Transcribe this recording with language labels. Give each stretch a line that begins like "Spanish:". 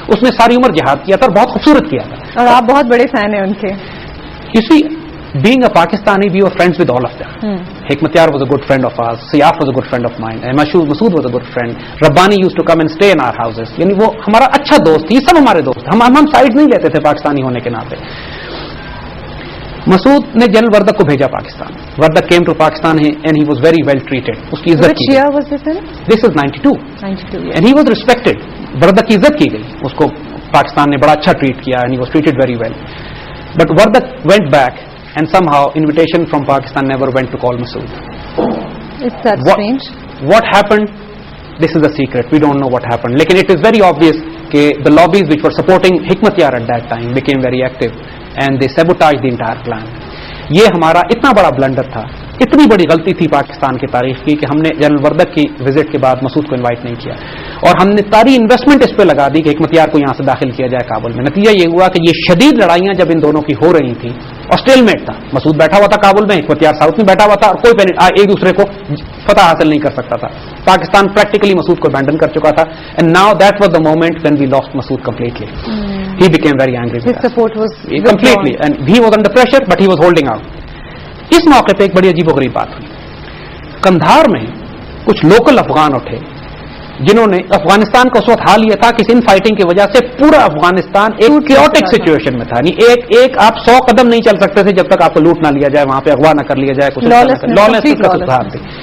Urdu: اس نے ساری عمر جہاد کیا تھا اور بہت خوبصورت کیا تھا. اور آپ بہت بڑے فین ہیں ان کے.
English: You see, being a Pakistani, we were friends with all of them. Hikmat Yar was a good friend of ours. Siyaf was a good friend of mine. Masood was a good friend. Rabbani used to come and stay in our houses.
Urdu: یعنی وہ ہمارا اچھا دوست تھی, سب ہمارے دوست. ہم side نہیں لیتے تھے پاکستانی ہونے کے ناطے. مسعود نے جنرل وردک کو بھیجا Pakistan.
English: Wardak came to Pakistan and he was very well treated.
Urdu: اس کی عزت کی.
English: Which year was this in? This is 92. 92. And he was respected.
Urdu: Wardak کی عزت کی گئی. اس کو پاکستان نے بڑا اچھا ٹریٹ کیا
English: and he was treated very well. But Wardak went back and somehow invitation from Pakistan never went to call Masood. Is that strange? What happened? This is a secret. We don't know what happened. Lekin it is very obvious that the lobbies which were supporting Hikmat Yar at that time became very active and they sabotaged the entire plan.
Urdu: یہ ہمارا اتنا بڑا blunder تھا, اتنی بڑی غلطی تھی پاکستان کی تاریخ کی کہ ہم نے جنرل وردک کی وزٹ کے بعد مسعود کو انوائٹ نہیں کیا اور ہم نے ساری انویسٹمنٹ اس پہ لگا دی کہ حکمت یار کو یہاں سے داخل کیا جائے کابل میں. نتیجہ یہ ہوا کہ یہ شدید لڑائیاں جب ان دونوں کی ہو رہی تھیں اور اسٹیل میٹ تھا, مسعود بیٹھا ہوا تھا کابل میں, حکمت یار ساؤتھ میں بیٹھا ہوا تھا اور کوئی ایک دوسرے کو فتح حاصل نہیں کر سکتا تھا. پاکستان پریکٹیکلی مسعود کو ابینڈن کر چکا تھا
English: And now that was the moment when we lost Masood completely. He became very angry. His support was completely and he was under pressure but he was holding out.
Urdu: اس موقع پہ ایک بڑی عجیب و غریب بات ہوئی. کندھار میں کچھ لوکل افغان اٹھے جنہوں نے افغانستان کا اس وقت حال یہ تھا کہ ان فائٹنگ کی وجہ سے پورا افغانستان ایک کیوٹک سچویشن میں تھا. یعنی ایک آپ 100 قدم نہیں چل سکتے تھے جب تک آپ کو لوٹ نہ لیا جائے, وہاں پہ اغوا نہ کر لیا جائے, کچھ لالسنس کا سدھار تھی.